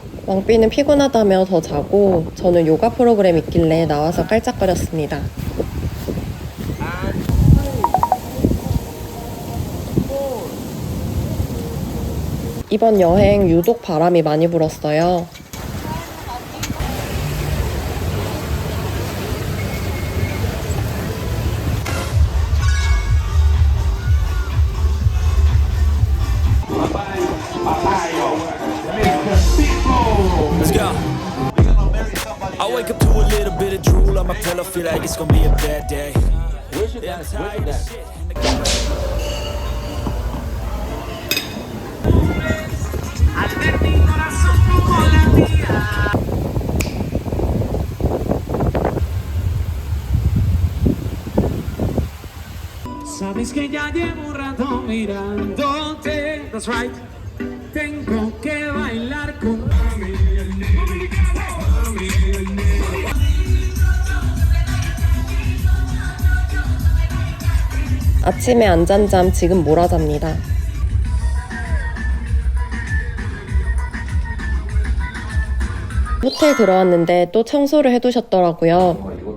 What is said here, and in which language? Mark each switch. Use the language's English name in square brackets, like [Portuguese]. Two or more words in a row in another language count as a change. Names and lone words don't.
[Korean] 왕비는 피곤하다며 더 자고 저는 요가 프로그램 있길래 나와서 깔짝거렸습니다. 이번 여행 유독 바람이 많이 불었어요. [English] Let's go. I wake up to a little bit of drool on my pillow, feel like it's gonna be a bad day. Yeah, I'm tired of shit. [Spanish] Sabes que ya llevo un rato mirándote. [English] That's right. [Spanish] Tengo que bailar con [Korean] 아침에 안 잔 잠 지금 몰아잡니다. 호텔 들어왔는데 또 청소를 해두셨더라고요.